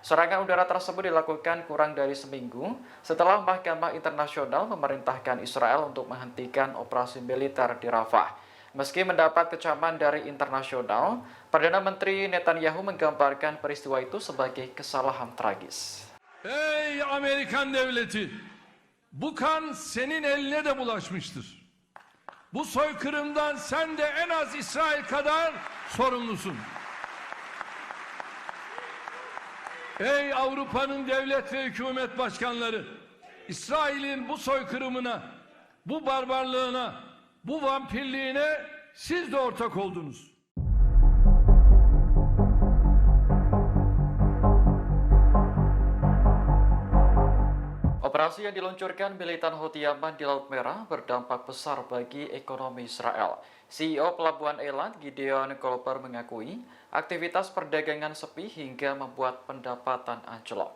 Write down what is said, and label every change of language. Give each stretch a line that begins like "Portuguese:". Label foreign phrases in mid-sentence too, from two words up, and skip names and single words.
Indonesian: Serangan udara tersebut dilakukan kurang dari seminggu setelah Mahkamah Internasional memerintahkan Israel untuk menghentikan operasi militer di Rafah. Meski mendapat kecaman dari internasional, Perdana Menteri Netanyahu menggambarkan peristiwa itu sebagai kesalahan tragis.
Turkish: Ey Amerikan devleti! Bu kan senin eline de bulaşmıştır. Bu soykırımdan sen de en az İsrail kadar sorumlusun. Ey Avrupa'nın devlet ve hükümet başkanları! İsrail'in bu soykırımına, bu barbarlığına, bu vampirliğine siz de ortak oldunuz.
Indonesian: Operasi yang diluncurkan militan Houthi Yaman di Laut Merah berdampak besar bagi ekonomi Israel. CEO Pelabuhan Eilat, Gideon Kolper, mengakui aktivitas perdagangan sepi hingga membuat pendapatan anjlok.